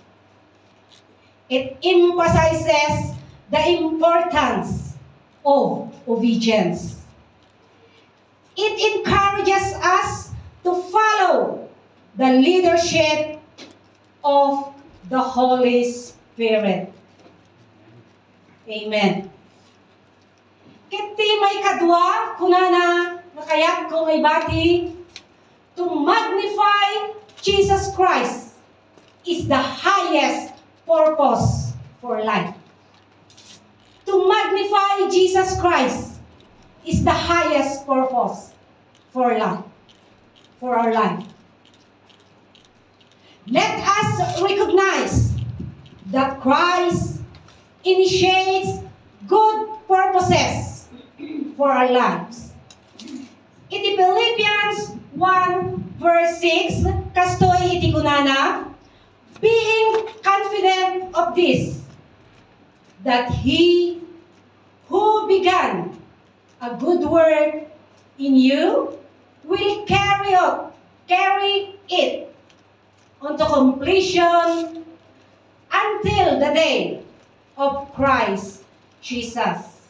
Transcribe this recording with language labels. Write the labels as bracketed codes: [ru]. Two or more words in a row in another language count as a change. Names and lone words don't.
[en] It emphasizes the importance of obedience. It encourages us to follow the leadership of the Holy Spirit. Amen. [ilo] Kiti may kadwa, kunana, nakayat ko may bati, [en] to magnify Jesus Christ is the highest purpose for life. To magnify Jesus Christ is the highest purpose for life, for our life. Let us recognize that Christ initiates good purposes for our lives. In Philippians 1 verse 6, [ilo] kastoy iti kunana, [en] being confident of this, that He who began a good work in you will carry it unto completion until the day of Christ Jesus.